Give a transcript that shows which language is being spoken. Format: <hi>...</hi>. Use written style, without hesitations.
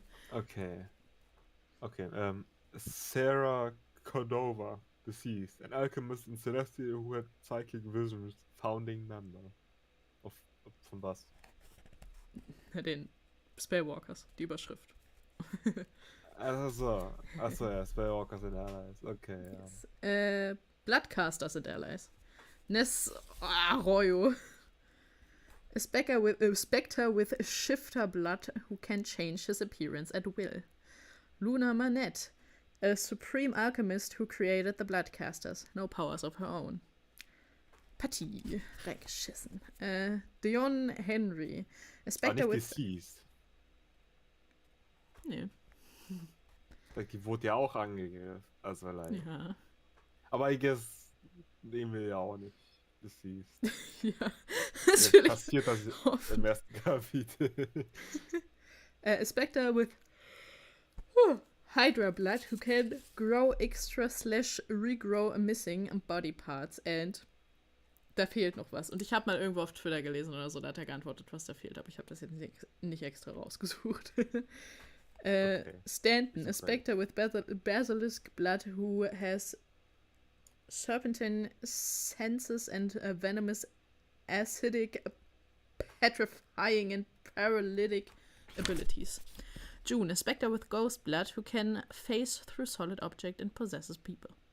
<en>Okay, Sarah Cordova, deceased. An alchemist and celestial who had psychic visions, founding member.</en> <de>Von was? Den Spellwalkers, die Überschrift. Achso, ja, Spellwalkers and Allies. Okay, ja.</de> <en>Yes. Bloodcasters and Allies. Ness Arroyo. A spectre with shifter blood who can change his appearance at will. Luna Manette. A supreme alchemist who created the Bloodcasters. No powers of her own. Partie.</en> <de>Reingeschissen.</de> <en>Dion Henry. A</en> <de>War</de> <en>spectre</en> <de>nicht</de> <en>with... deceased.</en> <de>Nee. Die wurde ja auch angegriffen. Also leider. Ja. Aber</de> <en>I guess,</en> <de>nehmen wir ja auch nicht deceased. Ja. Jetzt Natürlich. passiert das im ersten Kapitel.</de> <en>A spectre with Hydra blood who can grow extra / regrow missing body parts.</en> <de>And da fehlt noch was. Und ich habe mal irgendwo auf Twitter gelesen oder so, da hat er geantwortet, was da fehlt. Aber ich habe das jetzt nicht extra rausgesucht.</de> <en>Okay. Stanton, a spectre with basilisk blood who has serpentine senses and venomous, acidic, petrifying and paralytic abilities. June, a spectre with ghost blood who can phase through solid object and possesses people.</en>